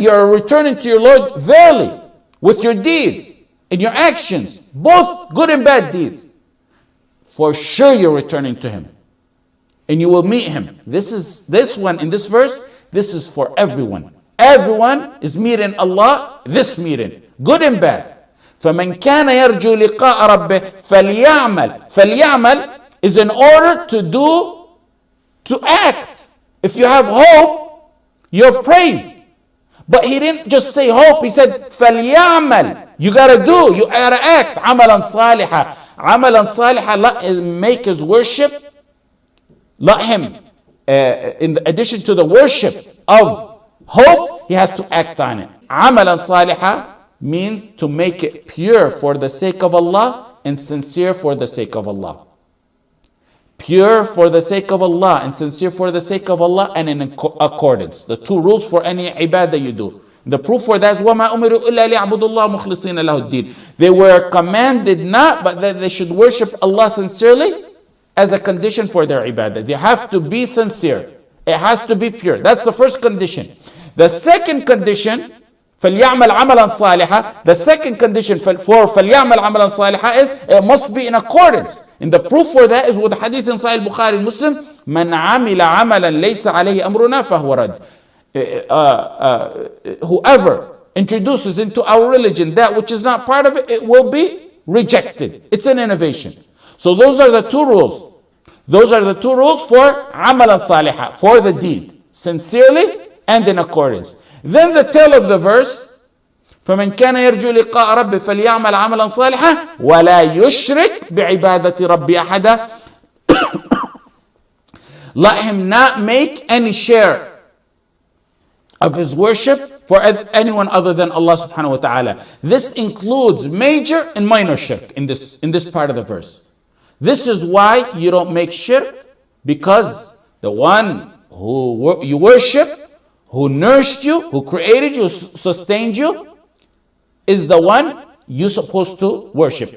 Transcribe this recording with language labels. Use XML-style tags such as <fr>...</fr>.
<en>You're returning to your Lord verily with your deeds and your actions, both good and bad deeds. For sure you're returning to Him and you will meet Him. This one in this verse, this is for everyone. Everyone is meeting Allah, this meeting, good and bad.</en> <ar>فَمَنْ كَانَ يَرْجُو لِقَاءَ رَبِّهِ فَلْيَعْمَلْ</ar> <en>is in order to act. If you have hope, you're praised. But he didn't just say hope, he said</en> <ar>فَلْيَعْمَلْ.</ar> <en>You gotta do, you gotta act.</en> <ar>عَمَلًا صَالِحًا. عَمَلًا صَالِحًا,</ar> <en>let him make his worship. Let him, in addition to the worship of hope, he has to act on it.</en> <ar>عَمَلًا صَالِحًا</ar> <en>means to make it pure for the sake of Allah and sincere for the sake of Allah. Pure for the sake of Allah and sincere for the sake of Allah and in accordance. The two rules for any ibadah you do. The proof for that is</en> <ar>وَمَا أُمِرُوا إِلَّا لِيَعْبُدُوا اللَّهَ مُخْلِصِينَ لَهُ الدِّينَ.</ar> <en>They were commanded not, but that they should worship Allah sincerely as a condition for their ibadah. They have to be sincere. It has to be pure. That's the first condition. The second condition,</en> <ar>فَلْيَعْمَلْ عَمَلًا صَالِحًا.</ar> <en>The second condition for</en> <ar>فَلْيَعْمَلْ عَمَلًا صَالِحًا</ar> <en>is it must be in accordance. And the proof for that is with the hadith in Sahih Bukhari and Muslim,</en> <ar>مَنْ عَمِلَ عَمَلًا لَيْسَ عَلَيْهِ أَمْرُنَا فَهُوَ رَدٌّ.</ar> <en>whoever introduces into our religion that which is not part of it, it will be rejected. It's an innovation. So those are the two rules. Those are the two rules for amalan salihah, for the deed, sincerely and in accordance. Then the tail of the verse,</en> <ar>فمن كان يرجو لقاء ربه فليعمل عملا صالحا ولا يشرك بعبادة ربه أحدا.</ar> <en>Let him not make any share of his worship for anyone other than Allah subhanahu wa ta'ala. This includes major and minor shirk in this part of the verse. This is why you don't make shirk, because the one who you worship, who nourished you, who created you, who sustained you, is the one you're supposed to worship.</en>